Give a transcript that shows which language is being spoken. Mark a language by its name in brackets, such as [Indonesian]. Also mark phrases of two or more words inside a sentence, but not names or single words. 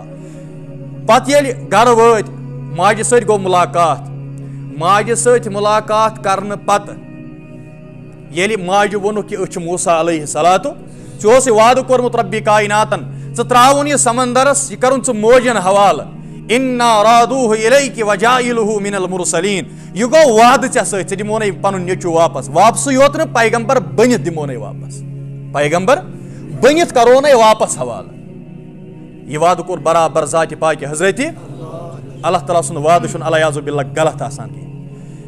[Kashmiri] پتہٕ ییٚلہِ گرٕ وٲتۍ ماجہِ سۭتۍ گوٚو مُلاقات، ماجہِ سۭتۍ مُلاقات کرنہٕ پتہٕ ییٚلہِ ماجہِ ووٚنُکھ کہ أسۍ چھِ موسیٰ [Arabic] علیہ الصلوۃ، [Kashmiri] ژےٚ اوسُے وعدٕ کوٚرمُت ربِ کائناتن ژٕ ترٛاوُن یہِ سمندرس، یہِ کرُن ژٕ موجن حوالہٕ، [Arabic] انا رادوہ الیک وجاعلہ من المرسلین، [Kashmiri] یہ گوٚو وعدٕ ژےٚ سۭتۍ، ژےٚ دِمونے پنُن نیٚچوٗ واپس، واپسٕے یوت نہٕ پیغمبر بٔنِتھ دِمونے واپس، پیغمبر بٔنِتھ کرونے واپس حوالہٕ۔ یہ وعدٕ کوٚر برابر ذاتِ پاکہِ حضرتِ اللہ تعالیٰ سُنٛد وعدٕ چھُنہٕ [Arabic] الیاذ باللہ [Kashmiri] غلط آسان کینٛہہ۔